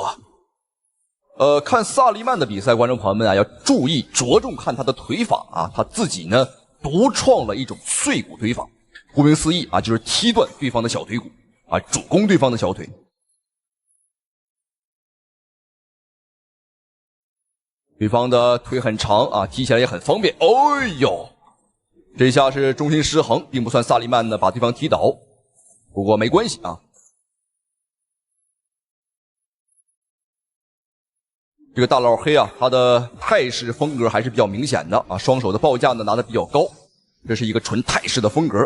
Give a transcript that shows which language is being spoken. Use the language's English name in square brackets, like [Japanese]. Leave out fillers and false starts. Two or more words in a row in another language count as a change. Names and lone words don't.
[Chinese] 看薩利曼的比賽，觀眾朋友們啊要注意着重看他的腿法啊，他自己呢獨創了一種碎骨腿法。顧名思義啊，就是踢斷對方的小腿骨啊，主攻對方的小腿。对方的腿很長啊，踢起來也很方便。哎呦，這一下是重心失衡，並不算薩利曼呢把對方踢倒，不過沒關係啊。這個大老黑啊，他的泰式風格還是比較明顯的啊，雙手的報價呢拿得比較高，這是一個純泰式的風格。